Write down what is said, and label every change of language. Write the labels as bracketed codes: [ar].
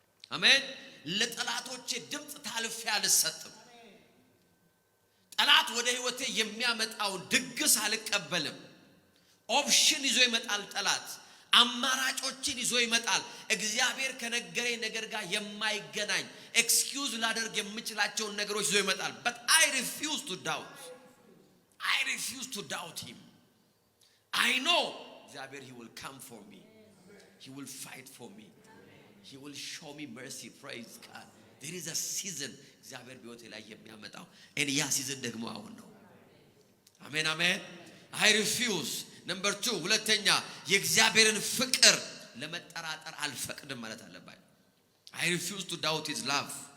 [am] አሜን። ለጠላቶቼ ድምጽ ታልፌ አልሰጥም። ጠላት ወደ ህይወቴ የሚያመጣውን ድግስ አልቀበልም። ኦፕሽን ይዞ ይመጣል ጠላት። አማራጮችን ይዞ ይመጣል። እግዚአብሔር ከነገረኝ ነገር ጋር የማይገናኝ ኤክስኪውዝ ላደርግ የምችላቸውን ነገሮች ይዞ ይመጣል። [en] but I refuse to doubt. I refuse to doubt him. I know እግዚአብሔር he will come for me. He will fight for me. He will show me mercy. Praise God. There is a season [am] እግዚአብሔር በህይወቴ ላይ የሚያመጣው ያ ሲዝን ደግሞ አሁን ነው። አሜን አሜን። [en] I refuse number 2 [am] ሁለተኛ የእግዚአብሔርን ፍቅር ለመጠራጠር አልፈቅድም ማለት አለባችሁ። [en] I refuse to doubt his love.